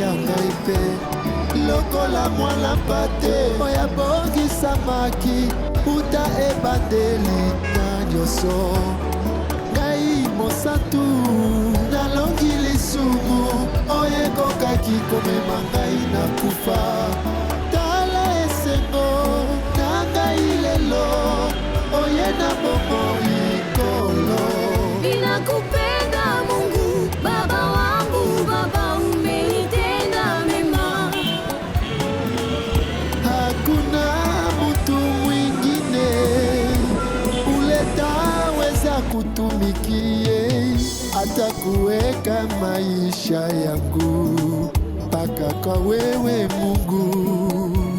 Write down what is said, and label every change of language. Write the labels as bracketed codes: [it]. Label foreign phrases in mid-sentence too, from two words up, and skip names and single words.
[ln] ya ngai mpe lokola mwana lampate oya bongisamaki uta ebandeli nyonso ngai mosatu nalongi lisumu oyo ekokaki komema ngai na kufa tala esengo na ngai lelo oye na bomoi kolo [sw] ninakupenda Mungu baba wangu baba umenitenda mema hakuna mtu mwingine uletaweza kutumikie hata kuweka maisha yangu mpaka kwa wewe Mungu.